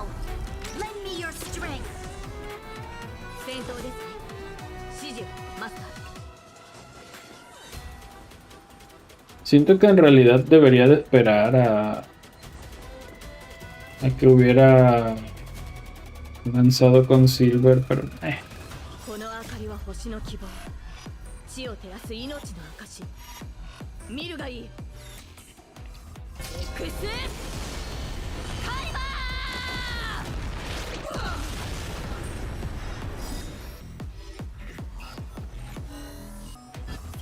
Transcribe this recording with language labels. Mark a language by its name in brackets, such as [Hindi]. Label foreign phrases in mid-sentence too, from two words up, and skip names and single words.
[English] Lend me your strength. [Spanish] Siento que en realidad debería de esperar a que hubiera lanzado con Silver, pero [Japanese] この明かりは星の希望。地を照らす命の証。見るがいい。エクスタイマー。